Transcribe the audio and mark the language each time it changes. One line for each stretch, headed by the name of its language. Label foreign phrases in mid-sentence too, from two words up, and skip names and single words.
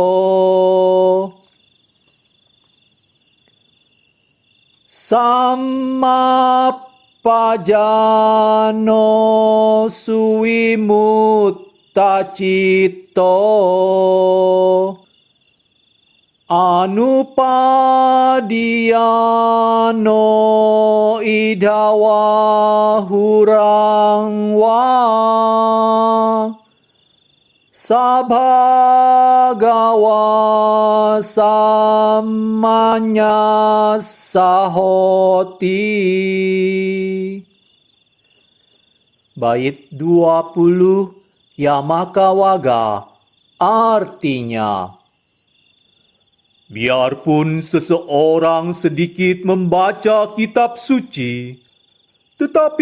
Pali: Samma pajano suwimutta citto anupadiano idawa hurangwa sabhagawa samanya sahoti.
Indonesian: Bait 20 Yamakawaga artinya, biarpun seseorang sedikit membaca kitab suci, tetapi